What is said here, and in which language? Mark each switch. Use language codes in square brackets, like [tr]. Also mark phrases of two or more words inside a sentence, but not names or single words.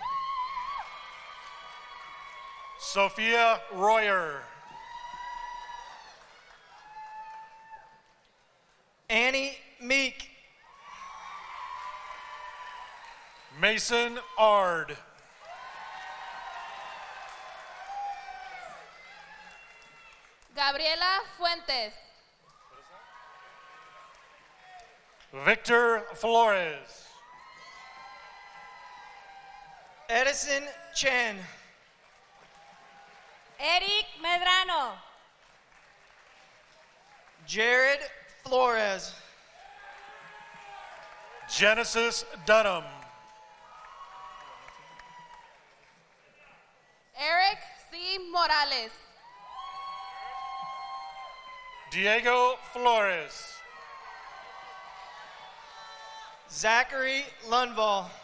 [en] Sophia Royer. Annie Meek. Mason Ard. Gabriela Fuentes. Victor Flores. Edison Chen. Eric Medrano. Jared Flores. Genesis Dunham. Eric C. Morales. Diego Flores. Zachary Lundvall.